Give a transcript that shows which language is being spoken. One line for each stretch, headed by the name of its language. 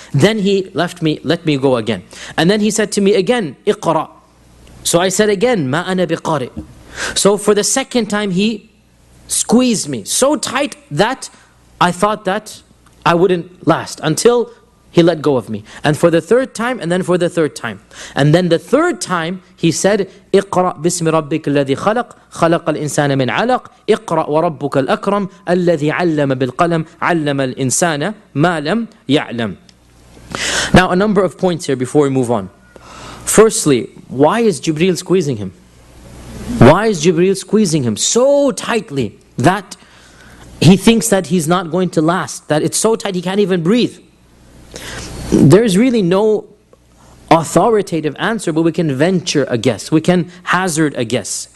English: Then he let me go again. And then he said to me again, Iqra. So I said again, Ma ana biqari. So for the second time he squeezed me so tight that I thought that I wouldn't last until he let go of me. And for the third time, and then for the third time. And then the third time, he said,
Arabic: اقرأ باسم ربك الذي خلق خلق الإنسان من علق اقرأ وربك الأكرم الذي علم بالقلم علم الإنسان ما لم يعلم.
English: Now a number of points here before we move on. Firstly, why is Jibreel squeezing him? Why is Jibreel squeezing him so tightly that he thinks that he's not going to last, that it's so tight he can't even breathe? There's really no authoritative answer, but we can venture a guess. We can hazard a guess.